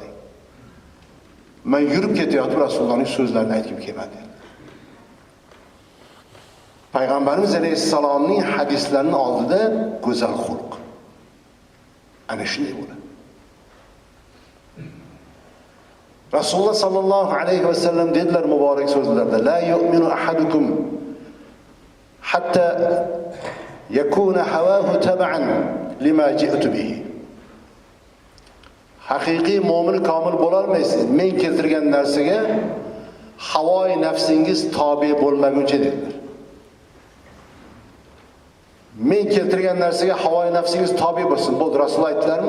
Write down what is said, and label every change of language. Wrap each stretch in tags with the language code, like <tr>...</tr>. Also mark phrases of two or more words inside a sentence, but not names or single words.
<uz>Men yurib ketayotib Rasulullohning so'zlarini aytib kelmadim. Payg'ambarimiz alayhissalomning hadislarini oldida go'zal xulq. Ana shunday bo'ladi. Rasululloh</uz> <ar>صلى الله عليه وسلم</ar> <uz>dedilar muborak so'zlarda,</uz> <ar>لا يؤمن أحدكم حتى يكون هواه تبعا لما جئت به.</ar> <uz>Haqiqiy mu'min komil bo'la olmaysiz. Men keltirgan narsaga Havoyi nafsingiz tobe bo'lmaguncha dedilar. Men keltirgan narsaga havoyi nafsingiz tobe bo'lsin. Bo'ldi, Rasululloh aytdilarmi?</uz>